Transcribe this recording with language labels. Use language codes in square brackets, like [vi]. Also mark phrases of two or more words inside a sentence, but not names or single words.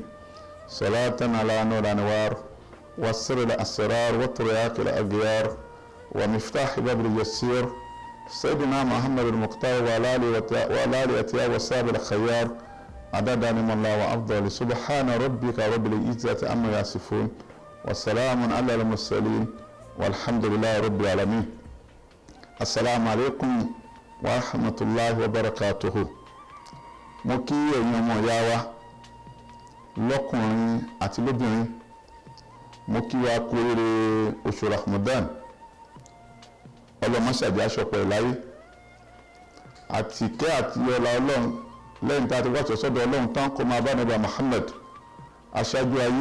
[ar] صلاة على نور الأنوار والسر الأسرار وطريق الأغيار ومفتاح باب اليسير سيدنا محمد المختار وعلى آله أتياه وصحبه الخيار عدد من الله وأفضل. سبحان ربك رب العزة عما يصفون والسلام على المرسلين والحمد لله رب العالمين. السلام عليكم ورحمة الله وبركاته. [yo] mo kí ẹ̀yin ọmọ ìyá wa lọ́kùnrin àti lóbìnrin, mo kí wa kú oríire oṣù Ramadan. ọlọ́mọṣàbí aṣọpọ̀ ìláyé àti ìkẹ́ àti ọlá ọlọ́run lẹ́yìn tí a ti wáṣọ sọ́dọ̀ ọlọ́run tán kó máa bá nàbà Muhammad aṣáájú ayé.